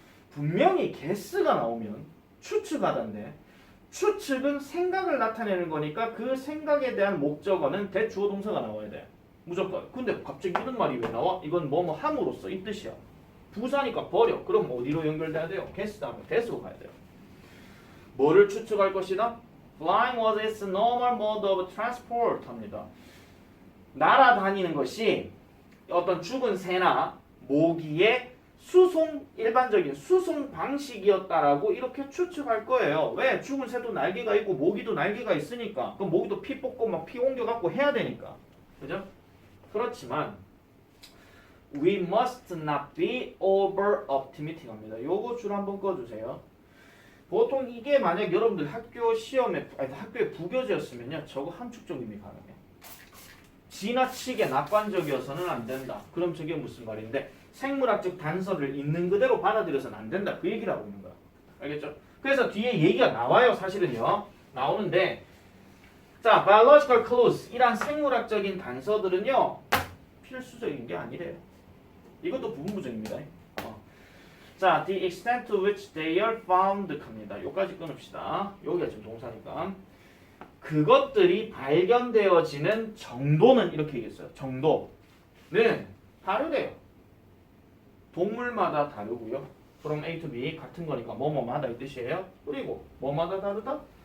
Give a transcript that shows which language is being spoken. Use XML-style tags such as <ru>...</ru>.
<ko>분명히 guess가 나오면 추측하던데 추측은 생각을 나타내는 거니까 그 생각에 대한 목적어는 대주어 동사가 나와야 돼. 무조건. 근데 갑자기 이런 말이 왜 나와? 이건 뭐뭐 함으로써 이 뜻이야. 부사니까 버려. 그럼 어디로 연결돼야 돼요? guess 다음에 대수로 가야 돼요. 뭐를 추측할 것이다?</ko> <en>Flying was its normal mode of transport 합니다.</en> <ko>날아다니는 것이 어떤 죽은 새나 모기의 일반적인 수송 방식이었다라고 이렇게 추측할 거예요. 왜? 죽은 새도 날개가 있고 모기도 날개가 있으니까. 그럼 모기도 피 뽑고 막 피 옮겨갖고 해야 되니까. 그죠?</ko> <en>그렇지만 we must not be over optimistic 합니다.</en> <ko>요거 줄 한번 꺼주세요. 보통 이게 만약 여러분들 학교 시험에 학교에 부교재였으면요 저거 함축적임이 가능해. 지나치게 낙관적이어서는 안 된다. 그럼 저게 무슨 말인데 생물학적 단서를 있는 그대로 받아들여서는 안 된다. 그 얘기를 하고 있는 거야. 알겠죠? 그래서 뒤에 얘기가 나와요. 사실은요. 나오는데 자, biological clues 이란 생물학적인 단서들은요 필수적인 게 아니래요. 이것도 부분부정입니다.</ko> <en>자, the extent to which they are found 합니다.</en> <ko>요까지 끊읍시다. 여기가 지금 동사니까. 그것들이 발견되어지는 정도는 이렇게 얘기했어요. 정도는 다르대요. 동물마다 다르고요. from A to B 같은 거니까 뭐뭐마다 이 뜻이에요. 그리고 뭐마다 다르다?</ko>